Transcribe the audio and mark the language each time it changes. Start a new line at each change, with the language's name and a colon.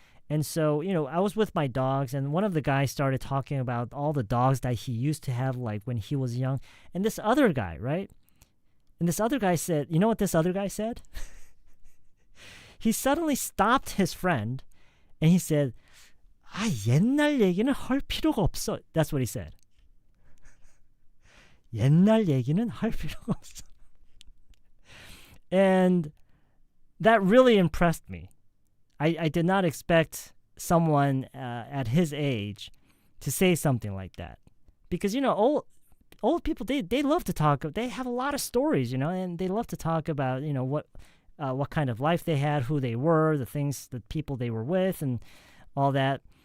English: And so, I was with my dogs, and one of the guys started talking about all the dogs that he used to have, like when he was young. And this other guy, right? And this other guy said, you know what this other guy said? He suddenly stopped his friend, and he said,
Korean: 옛날 얘기는 할 필요가 없어.
English: That's what he said.
Korean: 옛날 얘기는 할 필요가 없어.
English: And that really impressed me. I did not expect someone at his age to say something like that, because old people they love to talk. They have a lot of stories, and they love to talk about what kind of life they had, who they were, the people they were with, and all that.